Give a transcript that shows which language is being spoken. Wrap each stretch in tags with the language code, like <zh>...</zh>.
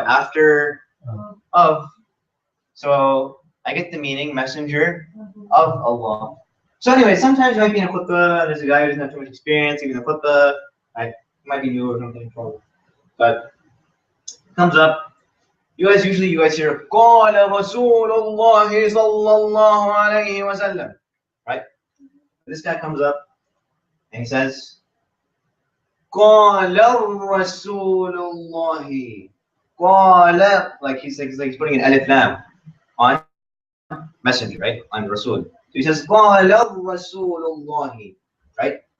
<en>After of. So I get the meaning, messenger of Allah. So anyway, sometimes you might be in a khutbah, there's a guy who doesn't have too much experience, even in a khutbah, right? He might be new or something, but comes up. You guys hear</en> <ar>قال رسول الله صلى الله عليه وسلم,</ar> <en>right? This guy comes up and he says</en> <ar>قال رسول الله قال,</ar> <en>like he's putting an alif lam on messenger, right? On Rasul. So he says</en> <ar>قال رسول الله,</ar> <en>right?</en>